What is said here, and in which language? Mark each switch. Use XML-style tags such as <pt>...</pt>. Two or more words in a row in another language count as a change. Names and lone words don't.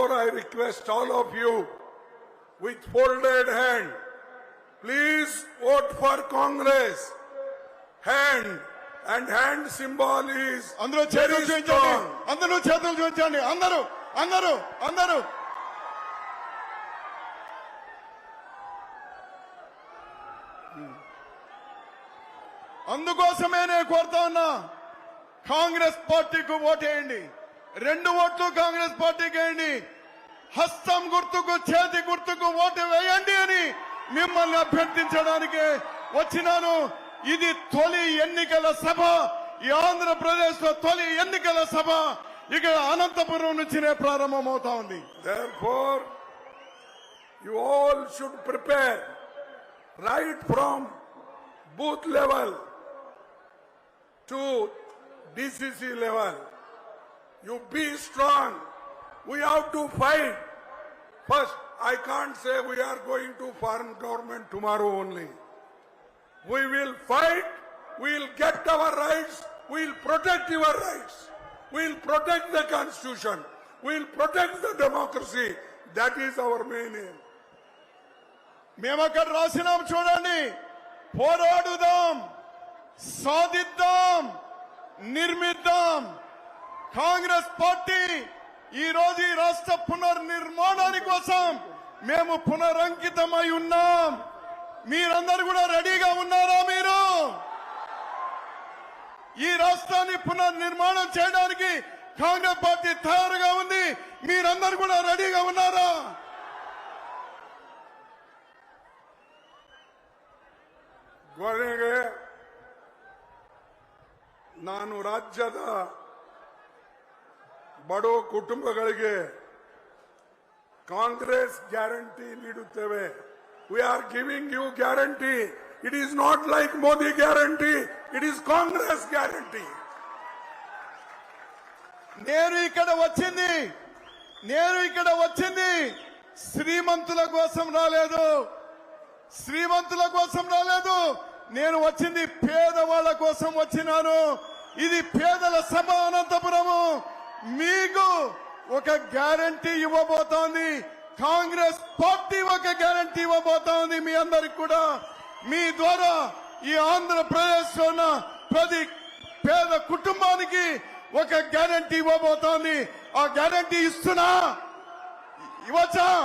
<en>request all of you with folded hand, please vote for Congress. Hand and hand symbol is</en> <te>అందరూ చేతులు</te> <en>very</en> <te>చూపించండి</te> <en>strong.</en> <te>అందరూ చేతులు చూపించండి అందరూ అందరూ అందరూ అందుకోసమే నేను కోరుతా ఉన్నా కాంగ్రెస్ పార్టీకి ఓటేయండి 2 ఓట్లు కాంగ్రెస్ పార్టీకి వేయండి హస్తం గుర్తుకు చేతి గుర్తుకు ఓటు వేయండి అని మిమ్మల్ని అభ్యర్థించడానికి వచ్చినాను ఇది తొలి ఎన్నికల సభ ఈ ఆంధ్రప్రదేశ్ లో తొలి ఎన్నికల సభ ఇక్కడ అనంతపురం నుంచినే ప్రారంభమవుతా ఉంది</te> <en>Therefore, you all should prepare right from booth level to DCC level. You be strong. We have to fight. First, I can't say we are going to foreign government tomorrow only. We will fight. We will get our rights. We will protect your rights. We will protect the constitution. We will protect the democracy. That is our main aim.</en> <te>మేము అక్కడ రాసినాం చూడండి పోరాడుదాం సాధిద్దాం నిర్మిద్దాం కాంగ్రెస్ పార్టీ ఈ రోజు ఈ రాష్ట్ర పునర్నిర్మాణాని కోసం మేము పునరంకితమై ఉన్నాం మీరందరూ కూడా రెడీగా ఉన్నారా మీరు ఈ రాష్ట్రాన్ని పునర్నిర్మాణం చేయడానికి కాంగ్రెస్ పార్టీ తయారుగా ఉంది మీరందరూ కూడా రెడీగా ఉన్నారా</te> <kn>ಕೊನೆಗೆ ನಾನು ರಾಜ್ಯದ ಬಡ ಕುಟುಂಬಗಳಿಗೆ ಕಾಂಗ್ರೆಸ್ ಗ್ಯಾರಂಟಿ ನೀಡುತ್ತೇವೆ</kn> <en>we are giving you guarantee it is not like Modi guarantee it is Congress guarantee</en> <te>నేను ఇక్కడ వచ్చింది శ్రీమంతుల కోసం రాలేదు నేను వచ్చింది పేదవాళ్ల కోసం వచ్చినాను ఇది పేదల సభ అనంతపురము మీకు ఒక గ్యారంటీ ఇవ్వబోతోంది కాంగ్రెస్ పార్టీ ఒక గ్యారంటీ ఇవ్వబోతోంది మీ అందరికి కూడా మీ ద్వారా ఈ ఆంధ్రప్రదేశ్ లో ఉన్న ప్రతి పేద కుటుంబానికి ఒక గ్యారంటీ ఇవ్వబోతోంది ఆ గ్యారంటీ ఇస్తున్నా ఇవ్వచ్చా</te>